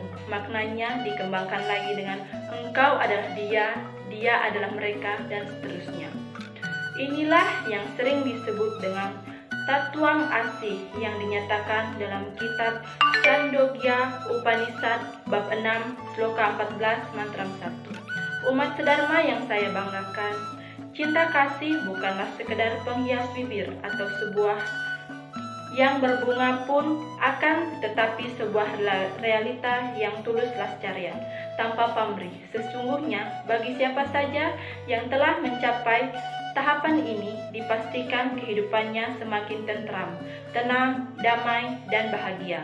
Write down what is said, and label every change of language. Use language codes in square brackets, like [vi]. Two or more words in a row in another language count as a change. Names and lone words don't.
[id] Maknanya dikembangkan lagi dengan engkau adalah dia, dia adalah mereka, dan seterusnya. Inilah yang sering disebut dengan Tatuang Asih yang dinyatakan dalam kitab Chandogya Upanishad bab 6 sloka 14 mantram 1. Umat sedharma yang saya banggakan, cinta kasih bukanlah sekedar penghias bibir atau sebuah yang berbunga pun akan tetapi sebuah realita yang tulus lascaria tanpa pamrih. Sesungguhnya bagi siapa saja yang telah mencapai tahapan ini dipastikan kehidupannya semakin tentram, tenang, damai, dan bahagia.